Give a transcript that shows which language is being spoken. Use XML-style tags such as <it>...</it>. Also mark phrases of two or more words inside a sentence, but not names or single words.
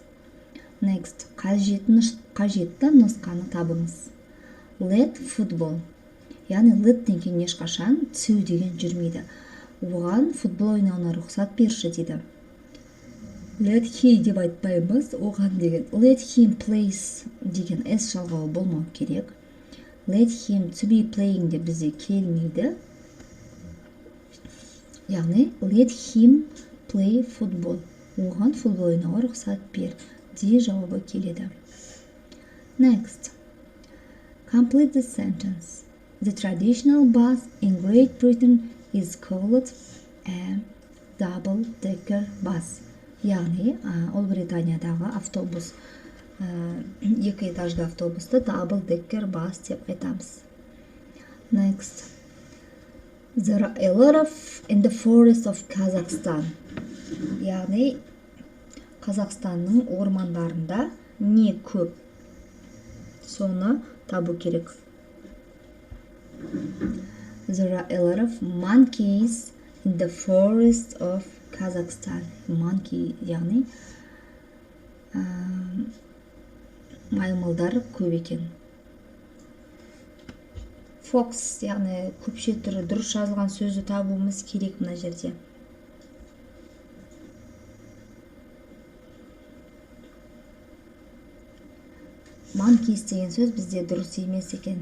<kk>Next, қажетті нұсқаны табыңыз.</kk> <en>Let football.</en> <kk>Яғни let ден кейін ешқашан to деген жүрмейді. Оған футбол ойнауына рұқсат берші дейді.</kk> <en>Let he</en> <kk>деп айтпаймыз, оған деген.</kk> <en>Let him plays</en> <kk>деген s жалғауы болмау керек.</kk> <en>Let him to be playing</en> <kk>деп бізде келмейді.</kk> <en>Яғни let him play football.</en> <kk>Оған футбол ойнауға рұқсат бер де жауабы келеді.</kk> <en>Next. Complete the sentence. The traditional bus in Great Britain is called a double-decker bus.</en> <kk>Яғни, Ұлыбританиядағы автобус, екі этажды автобусты</kk> <en>double-decker bus</en> <kk>деп айтамыз.</kk> <en>Next. There are a lot of in the forest of Kazakhstan.</en> <kk>Яғни, Қазақстанның ормандарында не көп? Соны табу керек.</kk> <en>There are a lot of monkeys in the forest of Kazakhstan. Monkey,</en> <kk>яғни маймылдар көп екен. Fox, яғни көпше түрі дұрыс жазылған сөзді табуымыз керек мына жерде. Monkeys деген сөз бізде дұрыс емес екен.</kk>